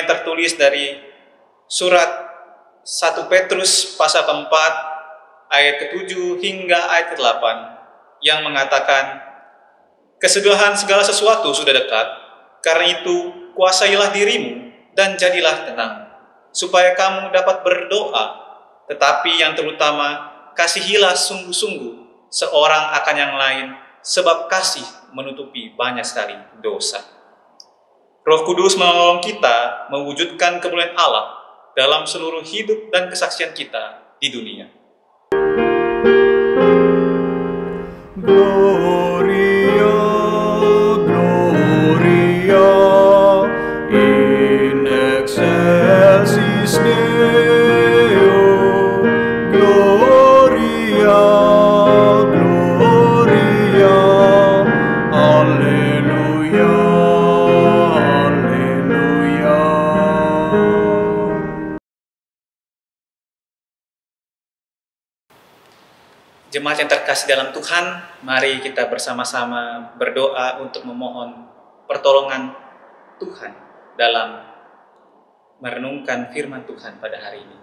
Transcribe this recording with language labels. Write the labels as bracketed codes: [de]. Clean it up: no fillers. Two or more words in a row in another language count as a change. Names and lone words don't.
[id] tertulis dari surat 1 Petrus pasal keempat ayat ke-7 hingga ayat ke-8 yang mengatakan, kesudahan segala sesuatu sudah dekat, karena itu kuasailah dirimu dan jadilah tenang, supaya kamu dapat berdoa, tetapi yang terutama kasihilah sungguh-sungguh seorang akan yang lain, sebab kasih menutupi banyak sekali dosa. Roh Kudus menolong kita mewujudkan kemuliaan Allah dalam seluruh hidup dan kesaksian kita di dunia. [la] Gloria, Gloria, in excelsis Deo. Gloria, Gloria, Alleluia, Alleluia. [id] Jemaat yang terkasih dalam Tuhan, mari kita bersama-sama berdoa untuk memohon pertolongan Tuhan dalam merenungkan firman Tuhan pada hari ini.